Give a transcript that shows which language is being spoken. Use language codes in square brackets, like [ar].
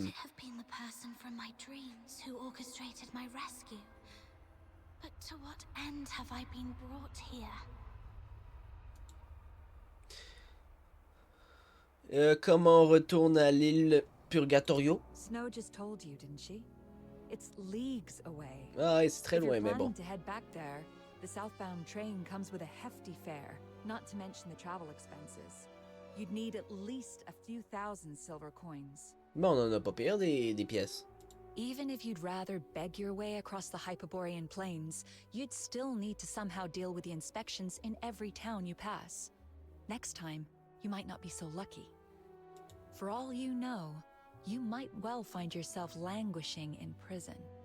[en] Could it have been the person from my dreams who orchestrated my rescue? But to what end have I been brought here? [fr] Comment on retourne à l'île Purgatorio? [en] Snow just told you, didn't she? It's leagues away. [fr] Ah, c'est très [en] If you're [fr] loin, mais bon. [en] planning to head back there, the southbound train comes with a hefty fare, not to mention the travel expenses. You'd need at least a few thousand silver coins. [fr] Bon, on en a pas pire des pièces. [en] Even if you'd rather beg your way across the Hyperborean plains, you'd still need to somehow deal with the inspections in every town you pass. Next time, you might not be so lucky. For all you know, you might well find yourself languishing in prison.